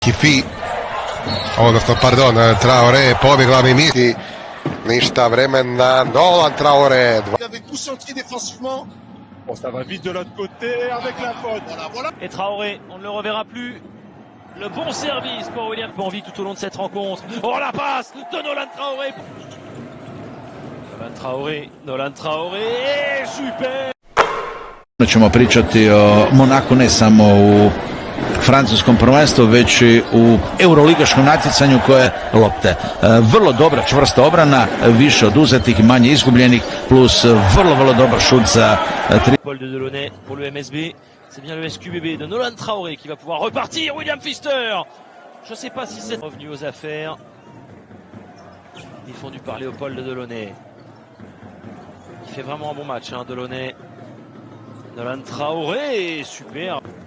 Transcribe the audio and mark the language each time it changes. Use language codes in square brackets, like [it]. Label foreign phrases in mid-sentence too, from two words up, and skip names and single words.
[hr] Kifi, odnosno pardon, Traoré pobjegla mi misli, ništa vremena, Nolan Traoré. [fr] Il avait tout senti défensivement. Bon, ça va vite de l'autre côté avec la faute. Voilà. Et Traoré, on ne le reverra plus. Le bon service pour William Bonvi tout au long de cette rencontre. Oh, la passe de Nolan Traoré. Nolan Traoré, super. [hr] Ćemo pričati o Monaku ne samo u francuskom prvenstvu, već i u euroligaškom natjecanju koje lopte. Vrlo dobra čvrsta obrana, više oduzetih i manje izgubljenih, plus vrlo dobar šut za tri. [fr] Paul de Delaunay pour le MSB. C'est bien le SQBB de Nolan Traoré qui va pouvoir repartir. William Pfister. Je ne sais pas si c'est revenu aux affaires. Défendu par Léopold de Delaunay. Il fait vraiment un bon match, hein, Delaunay. Nolan Traoré, super.